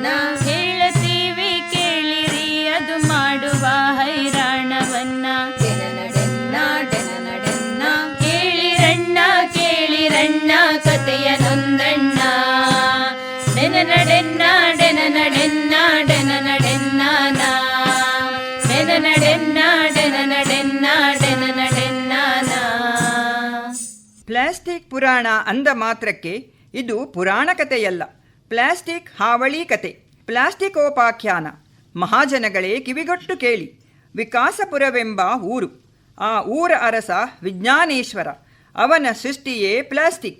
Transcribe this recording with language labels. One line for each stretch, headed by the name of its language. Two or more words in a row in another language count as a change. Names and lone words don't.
Kannada: ಹೇಳತೀವಿ ಕೇಳಿರಿ ಅದು ಮಾಡುವ ಹೈರಾಣವನ್ನ ಡೆನನ ಡೆನ್ನ ಡೆನನ ಡೆನ್ನ. ಕೇಳಿರಣ್ಣ ಕೇಳಿರಣ್ಣ ಕತೆಯ ನೊಂದಣ್ಣ ಡೆನನ ಡೆನ್ನ ಡೆನನ ಡೆನ್ನ ಡೆನನ ಡೆನ್ನಾನ ಡೆನನ ಡೆನ್ನ ಡೆನನ ಡೆನ್ನ ಡೆನನ ಡೆನ್ನಾನ. ಪ್ಲಾಸ್ಟಿಕ್ ಪುರಾಣ ಅಂದ ಮಾತ್ರಕ್ಕೆ ಇದು ಪುರಾಣ ಕಥೆಯಲ್ಲ, ಪ್ಲಾಸ್ಟಿಕ್ ಹಾವಳಿ ಕತೆ, ಪ್ಲಾಸ್ಟಿಕೋಪಾಖ್ಯಾನ. ಮಹಾಜನಗಳೇ ಕಿವಿಗೊಟ್ಟು ಕೇಳಿ. ವಿಕಾಸಪುರವೆಂಬ ಊರು. ಆ ಊರ ಅರಸ ವಿಜ್ಞಾನೇಶ್ವರ. ಅವನ ಸೃಷ್ಟಿಯೇ ಪ್ಲಾಸ್ಟಿಕ್.